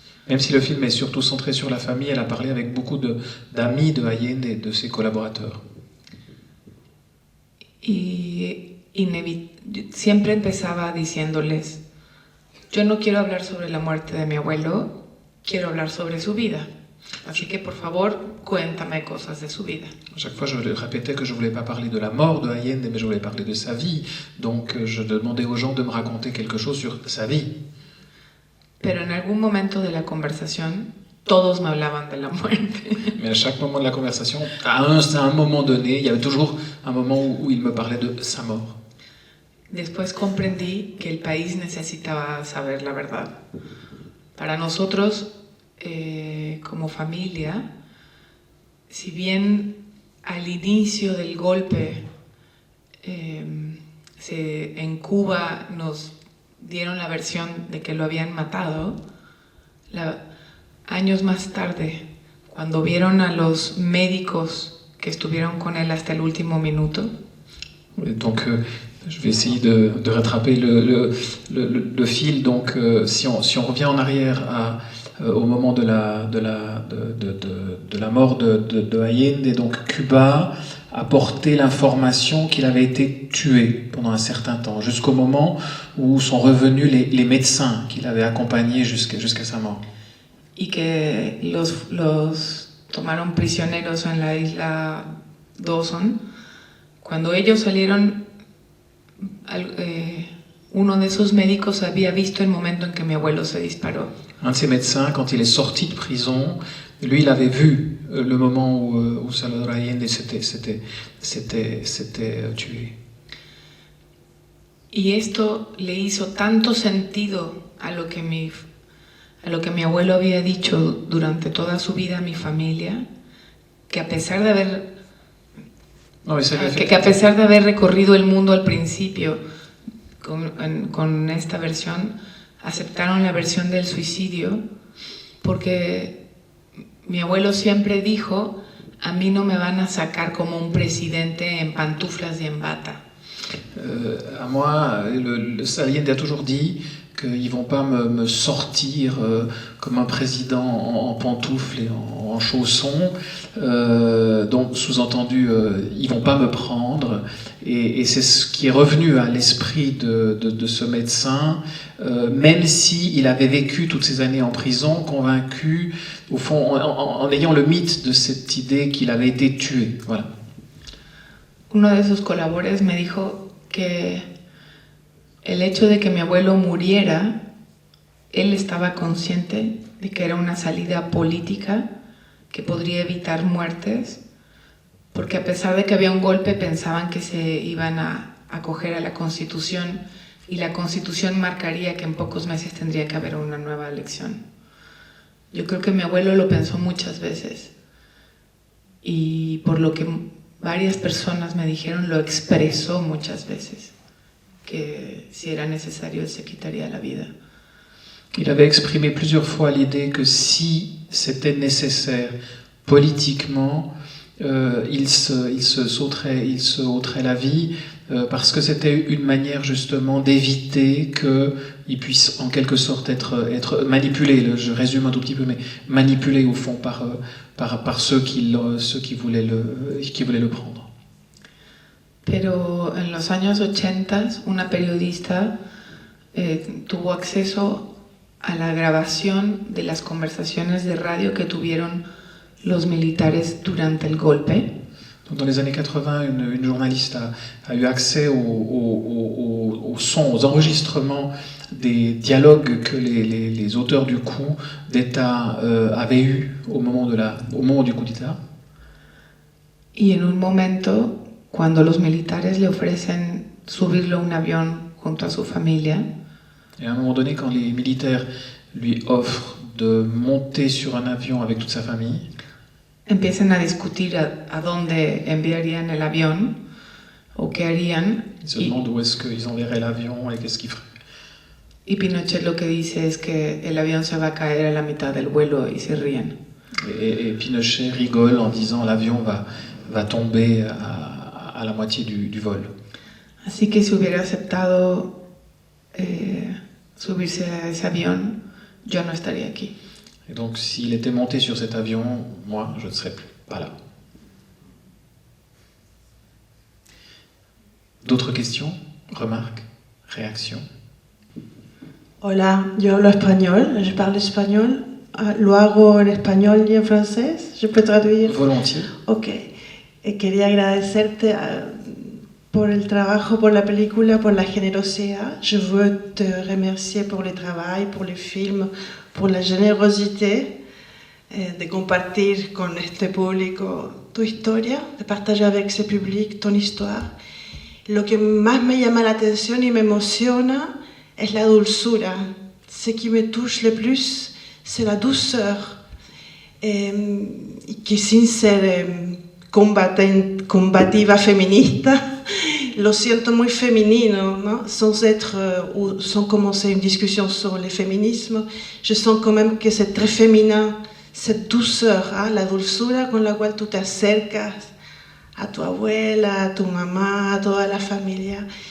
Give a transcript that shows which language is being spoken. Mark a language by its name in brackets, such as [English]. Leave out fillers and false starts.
[French] Même si le film est surtout centré sur la famille, elle a parlé avec beaucoup d'amis de Allende et de ses collaborateurs. [Spanish] Y siempre empezaba diciéndoles, yo no quiero hablar sobre la muerte de mi abuelo, quiero hablar sobre su vida. Así que, por favor, cuéntame cosas de su vida. [French] À chaque fois, je répétais que je ne voulais pas parler de la mort de Allende, mais je voulais parler de sa vie. Donc, je demandais aux gens de me raconter quelque chose sur sa vie. [Spanish] Pero en algún momento de la conversación, todos me hablaban de la muerte. [French] Mais à chaque moment de la conversation, à un moment donné, il y avait toujours un moment où il me parlait de sa mort. [Spanish] Después comprendí que el país necesitaba saber la verdad. Para nosotros, como familia, si bien al inicio del golpe en Cuba nos dieron la versión de que lo habían matado, años más tarde, cuando vieron a los médicos que estuvieron con él hasta el último minuto. [French] Donc, je vais essayer de rattraper le fil. Donc, si on revient en arrière au moment de la mort de Allende, donc Cuba a porté l'information qu'il avait été tué pendant un certain temps, jusqu'au moment où sont revenus les médecins qui l'avaient accompagné jusqu'à sa mort. [Spanish] Y que los tomaron prisioneros en la isla Dawson. Cuando ellos salieron, uno de esos médicos había visto el momento en que mi abuelo se disparó. [French] Un de ces médecins, quand il est sorti de prison, lui, il avait vu le moment où Salvador Allende s'était tué. [Spanish] Y esto le hizo tanto sentido a lo que mi abuelo había dicho durante toda su vida a mi familia, que a pesar de haber recorrido el mundo al principio con esta versión, aceptaron la versión del suicidio, porque mi abuelo siempre dijo, a mí no me van a sacar como un presidente en pantuflas y en bata. [French] À moi, Allende a toujours dit qu'ils ne vont pas me sortir comme un président en pantoufles et en chaussons. Donc, sous-entendu, ils ne vont pas me prendre. Et c'est ce qui est revenu à l'esprit de ce médecin, même s'il avait vécu toutes ces années en prison, convaincu, au fond, en ayant le mythe de cette idée qu'il avait été tué. Voilà. [Spanish] Uno de sus colaboradores me dijo que el hecho de que mi abuelo muriera, él estaba consciente de que era una salida política que podría evitar muertes, porque a pesar de que había un golpe pensaban que se iban a acoger a la Constitución y la Constitución marcaría que en pocos meses tendría que haber una nueva elección. Yo creo que mi abuelo lo pensó muchas veces y por lo que varias personas me dijeron, lo expresó muchas veces, que si era necesario él se quitaría la vida. [French] Il avait exprimé plusieurs fois l'idée que si c'était nécessaire politiquement, il se ôterait la vie, parce que c'était une manière justement d'éviter qu'il puisse en quelque sorte être manipulé. Je résume un tout petit peu, mais manipulé au fond par ceux qui voulaient le prendre. [Spanish] Pero en los años 80 una periodista tuvo acceso a la grabación de las conversaciones de radio que tuvieron los militares durante el golpe. [French] Dans les années 80, une journaliste a eu accès aux sons, aux enregistrements des dialogues que les auteurs du coup d'État avaient eus au moment du coup d'État. [Spanish] Y en un momento, cuando los militares le ofrecen subirlo a un avión junto a su familia, [French] Et à un moment donné, quand les militaires lui offrent de monter sur un avion avec toute sa famille, [Spanish] empiezan a discutir a dónde enviarían el avión o qué harían. [French] ils se demandent où est-ce qu'ils enverraient l'avion et qu'est-ce qu'ils feraient. [Spanish] Y Pinochet lo que dice es que el avión se va a caer a la mitad del vuelo y se ríen. [French] Et Pinochet rigole en disant l'avion va tomber à la moitié du vol. [Spanish] Así que si hubiera aceptado subirse a ese avión, yo no estaría aquí. [French] Et donc s'il était monté sur cet avion, moi je ne serais pas là. D'autres questions, remarques, réactions? [Spanish] Hola, yo hablo español, [French] je parle español. [Spanish] Lo hago en español y en francés. [French] ¿Je peux traduire? Volontiers. Ok. [Spanish] Quería agradecerte por el trabajo, por la película, por la generosidad. [French] Je veux te remercier pour le travail, pour le film, pour la générosité de [Spanish] compartir con este público tu historia, [French] de partager avec ce public ton histoire. [Spanish] Lo que más me llama la atención y me emociona es la dulzura. [French] Ce qui me touche le plus, c'est la douceur. [Spanish] Y que sin ser combativa feminista, lo siento muy femenino, ¿no? [French] Sans commencer une discussion sur le féminisme, je sens quand même que c'est très féminin, cette douceur, hein, [Spanish] la dulzura con la cual tú te acercas a tu abuela, a tu mamá, a toda la familia.